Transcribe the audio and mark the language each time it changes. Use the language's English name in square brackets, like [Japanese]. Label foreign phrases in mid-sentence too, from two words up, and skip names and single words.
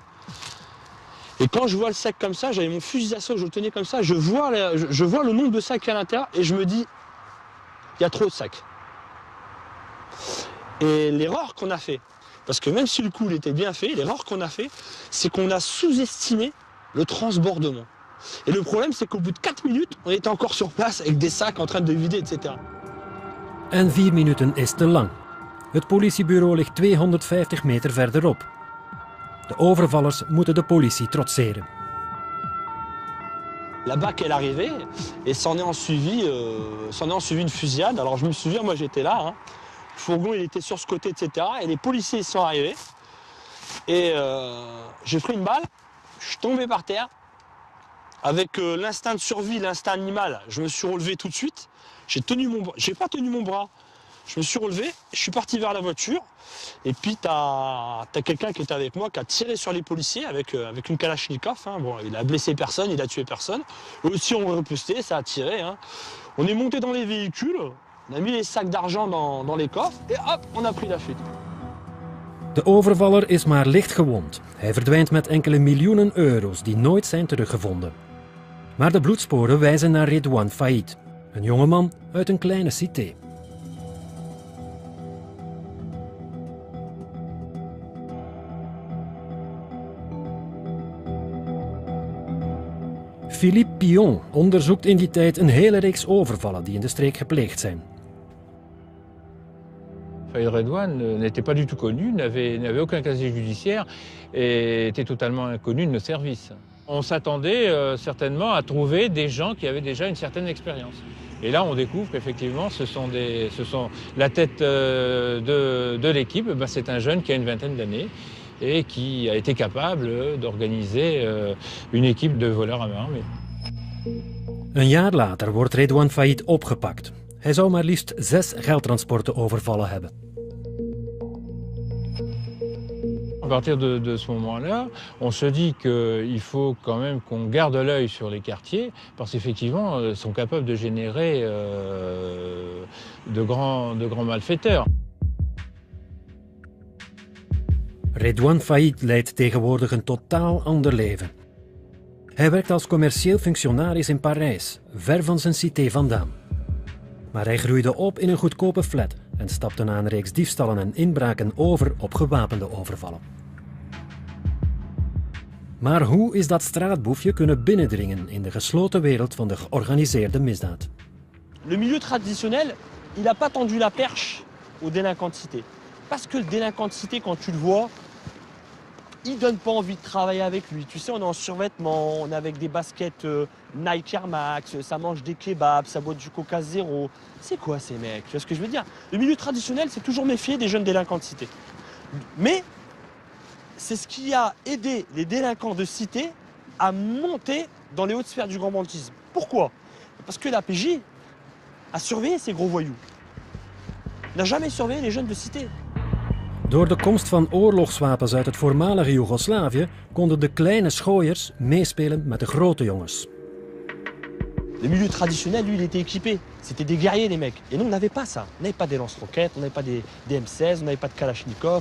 [French] Et quand je vois le sac comme ça, j'avais mon fusil d'assaut, je le tenais comme ça, je vois le nombre de sacs à l'intérieur et je me dis, il y a trop de sacs. Et l'erreur qu'on a fait, parce que même si le coup il était bien fait, l'erreur qu'on a fait, c'est qu'on a sous-estimé le transbordement. Et le problème, c'est qu'au bout de 4 minutes, on était encore sur place avec des sacs en train de vider, etc. [Dutch] En 4 minuten is te lang. Het politiebureau ligt 250 meter verderop. De overvallers moeten de politie trotseren. [French] La BAC est arrivée et s'en est en suivi une fusillade. Alors je me souviens, moi j'étais là, hein. Le fourgon il était sur ce côté, etc. Et les policiers sont arrivés. Et j'ai pris une balle, je suis tombé par terre. Avec l'instinct de survie, l'instinct animal, je me suis relevé tout de suite. J'ai pas tenu mon bras. Je me suis relevé, je suis parti vers la voiture. Et puis t'as quelqu'un qui était avec moi qui a tiré sur les policiers avec une Kalachnikov. Hein. Bon, il a blessé personne, il a tué personne. Eux aussi ont riposté, ça a tiré. Hein. On est monté dans les véhicules, on a mis les sacs d'argent dans les coffres et hop, on a pris la fuite. [Dutch] De overvaller is maar licht gewond. Hij verdwijnt met enkele miljoenen euro's die nooit zijn teruggevonden. Maar de bloedsporen wijzen naar Redouane Faïd, een jongeman uit een kleine cité. Philippe Pion onderzoekt in die tijd een hele reeks overvallen die in de streek gepleegd zijn. [French] Faïd Redouane n'était pas du tout connu, n'avait aucun casier judiciaire et était totalement inconnu de nos services. On s'attendait certainement à trouver des gens qui avaient déjà une certaine expérience. Et là, on découvre qu'effectivement, ce sont la tête de l'équipe, c'est un jeune qui a une vingtaine d'années et qui a été capable d'organiser une équipe de voleurs à main armée. [Dutch] Een jaar later wordt Redouane Faïd opgepakt. Hij zou maar liefst 6 geldtransporten overvallen hebben. [French] À partir de ce moment-là, on se dit qu'il faut quand même qu'on garde l'œil sur les quartiers, parce qu'effectivement, ils sont capables de générer de grands malfaiteurs. [Dutch] Redouane Faïd leidt tegenwoordig een totaal ander leven. Hij werkt als commercieel functionaris in Parijs, ver van zijn cité vandaan. Maar hij groeide op in een goedkope flat en stapte na een reeks diefstallen en inbraken over op gewapende overvallen. Maar hoe is dat straatboefje kunnen binnendringen in de gesloten wereld van de georganiseerde misdaad? [French] Le milieu traditionnel, il n'a pas tendu la perche aux délinquants de cité. Parce que le délinquant de cité, quand tu le vois, il donne pas envie de travailler avec lui. Tu sais, on est en survêtement, on est avec des baskets Nike Air Max, ça mange des kebabs, ça boit du Coca Zéro. C'est quoi ces mecs? Tu vois ce que je veux dire? Le milieu traditionnel, c'est toujours méfier des jeunes délinquants de cité. Mais c'est ce qui a aidé les délinquants de cité à monter dans les hautes sphères du grand banditisme. Pourquoi? Parce que la PJ a surveillé ces gros voyous. N'a jamais surveillé les jeunes de cité. [Dutch] Door de komst van oorlogswapens uit het voormalige Joegoslavië konden de kleine schooiers meespelen met de grote jongens. [French] Le milieu traditionnel, lui, il était équipé. C'était des guerriers, les mecs. Et nous, on n'avait pas ça. On n'avait pas des lance-roquettes, on n'avait pas des M16, on n'avait pas de Kalachnikov.